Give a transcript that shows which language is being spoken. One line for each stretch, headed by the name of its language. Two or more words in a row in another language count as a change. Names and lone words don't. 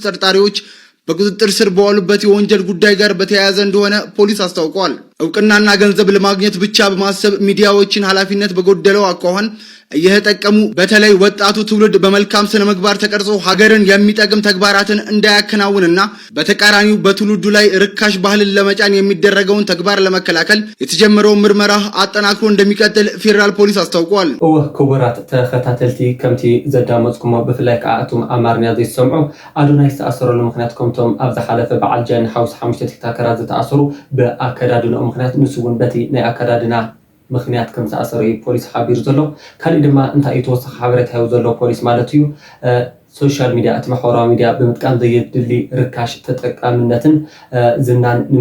Amharic: ተጠርጣሪዎች በቁጥጥር ስር በዋሉበት የወንጀል ጉዳይ ጋር በተያያዘ እንደሆነ ፖሊስ አስታውቋል። እውቅናና ገንዘብ ለማግኘት ብቻ በማሰብ ሚዲያዎችን ኃላፊነት በጎደለው አኳኋን እየተጠቀሙ በተለይ ወጣቱ ትውልድ በመልካም ስነ ምግባር ተቀርጾ ሀገርን የሚጠቅም ተግባራትን እንዳያከናውንና በተቃራኒው በትውልዱ ላይ ርካሽ ባህልን ለመጫን የሚደረገውን ተግባር ለመከላከል የተጀመረው ምርመራ አጠናክሮ እንደሚቀጥል ፌደራል ፖሊስ አስታውቋል።
Tigrinya: ክቡራት ተኸታተልቲ ከምቲ ዘዳመጽኩም ብፍላይ ከአቱም አማርኛ ዘይሰምዑ አዶናይ ተኣሰረሉ ምክንያት ከምቶም ኣብ ዝሓለፈ በዓል ጃን ሓውስ 5 ቲክቶከራት ዝተኣሰሩ በአከዳድነው ምክንያት ንሱውን በቲ ናይ አከዳድና ምክንያት ከም ተኣሰረ ፖሊስ ሓቢሩ ዘሎ ካሊ ድማ እንታይ የተወሰኸ ሓበሬታ ይው ዘሎ ፖሊስ ማለት እዩ
English: social media
Tigrinya: ማሕበራዊ ሚዲያ ብምጥቃም ዘየድሊ ርካሽ ተጠቃምነትን ዝናን